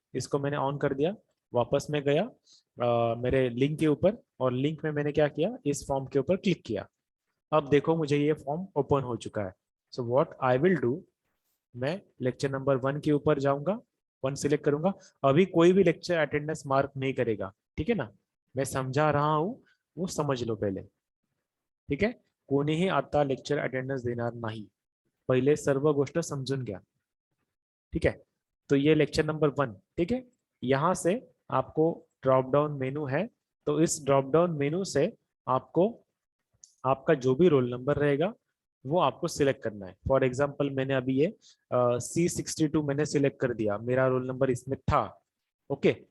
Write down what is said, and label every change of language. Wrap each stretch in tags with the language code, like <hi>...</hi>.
<hi>इसको मैंने ऑन कर दिया, वापस में गया मेरे लिंक के ऊपर, और लिंक में मैंने क्या किया, इस फॉर्म के ऊपर क्लिक किया। अब देखो मुझे ये फॉर्म ओपन हो चुका है।</hi> <en>so what I will do,</en> <hi>मैं लेक्चर नंबर 1 के ऊपर जाऊंगा, 1 सिलेक्ट करूंगा। अभी कोई भी लेक्चर अटेंडेंस मार्क नहीं करेगा, ठीक है ना। मैं समझा रहा हूं वो समज लो पहिले.</hi> <mr>ठीक आहे. कोणीही आता लेक्चर अटेंडन्स देणार नाही. पहिले सर्व गोष्ट समजून घ्या.</mr> <hi>ठीक है. तो ये लेक्चर नंबर 1. ठीक है. यहाँ से आपको ड्रॉप डाउन मेनू है, तो इस ड्रॉप डाउन मेनू से आपको आपका जो भी रोल नंबर रहेगा वो आपको सिलेक्ट करना है. फॉर एग्जांपल मैंने अभी ये C62 मैंने सिलेक्ट कर दिया, मेरा रोल नंबर इसमें था. ओके.</hi>